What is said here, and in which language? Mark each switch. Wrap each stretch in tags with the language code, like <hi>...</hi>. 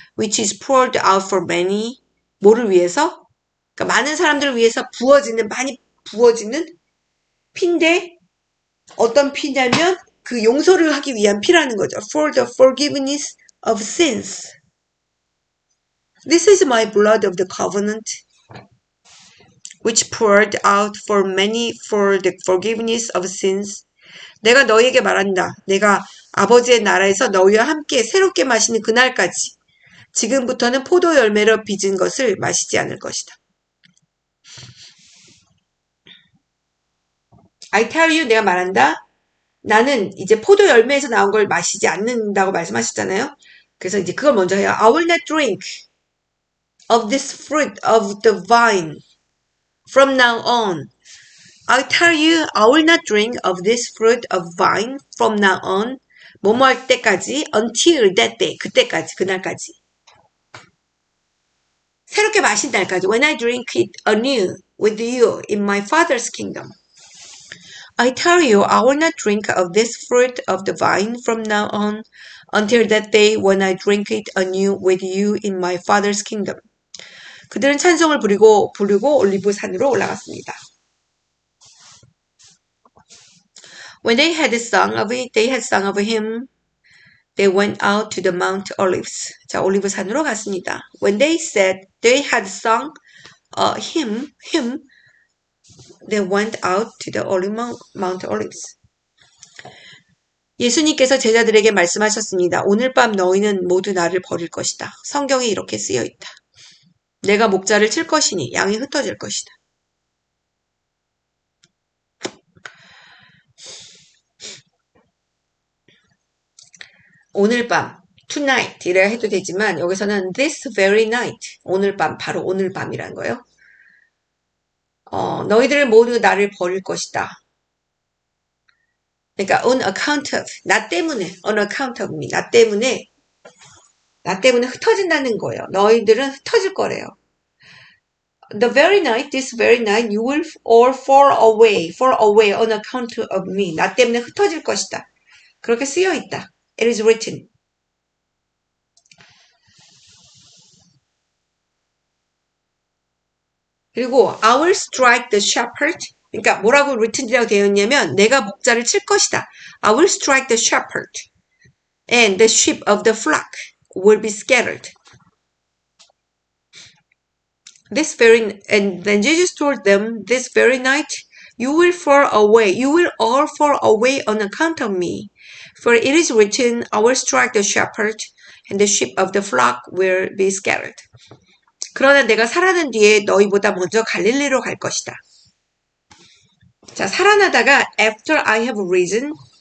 <en>which is poured out for many.</en> <ko>뭐를 위해서? 그러니까 많은 사람들을 위해서 부어지는, 많이 부어지는 피인데 어떤 피냐면 그 용서를 하기 위한 피라는 거죠.</ko> <en>for the forgiveness of sins. This is my blood of the covenant which poured out for many for the forgiveness of sins.</en> <ko>내가 너희에게 말한다. 내가 아버지의 나라에서 너희와 함께 새롭게 마시는 그날까지 지금부터는 포도 열매로 빚은 것을 마시지 않을 것이다.</ko> <en>I tell you,</en> <ko>내가 말한다. 나는 이제 포도 열매에서 나온 걸 마시지 않는다고 말씀하셨잖아요. 그래서 이제 그걸 먼저 해요.</ko> <en>I will not drink of this fruit of the vine from now on. I tell you, I will not drink of this fruit of vine from now on.</en> <ko>뭐뭐 할 때까지,</ko> <en>until that day,</en> <ko>그때까지, 그날까지. 새롭게 마신 날까지.</ko> <en>When I drink it anew with you in my Father's kingdom. I tell you, I will not drink of this fruit of the vine from now on until that day when I drink it anew with you in my Father's kingdom.</en> <ko>그들은 찬송을 부르고 올리브 산으로 올라갔습니다.</ko> <en>When they had sung of it, they had sung of him. They went out to the Mount Olives.</en> <ko>자, 올리브 산으로 갔습니다.</ko> <en>When they said they had sung him, they went out to the Mount Olives.</en> <ko>예수님께서 제자들에게 말씀하셨습니다. 오늘 밤 너희는 모두 나를 버릴 것이다. 성경에 이렇게 쓰여 있다. 내가 목자를 칠 것이니 양이 흩어질 것이다. 오늘 밤,</ko> <en>tonight</en> <ko>이라 해도 되지만 여기서는</ko> <en>this very night,</en> <ko>오늘 밤, 바로 오늘 밤이란 거예요. 너희들 모두 나를 버릴 것이다. 그러니까</ko> <en>on account of,</en> <ko>나 때문에,</ko> <en>on account of me,</en> <ko>나 때문에 흩어진다는 거예요. 너희들은 흩어질 거래요.</ko> <en>The very night, this very night, you will all fall away on account of me.</en> <ko>나 때문에 흩어질 것이다. 그렇게 쓰여 있다.</ko> <en>It is written.</en> <ko>그리고</ko> <en>I will strike the shepherd.</en> <ko>그러니까 뭐라고 written이라고 되어 있냐면 내가 목자를 칠 것이다.</ko> <en>I will strike the shepherd. And the sheep of the flock will be scattered. And then Jesus told them, this very night you will all fall away on account of me. For it is written, I will strike the shepherd, and the sheep of the flock will be scattered.</en> <ko>그러나 내가 살아난 뒤에 너희보다 먼저 갈릴리로 갈 것이다. 자, 살아나다가</ko> <en>after I have risen</en> <ko>이에요.</ko>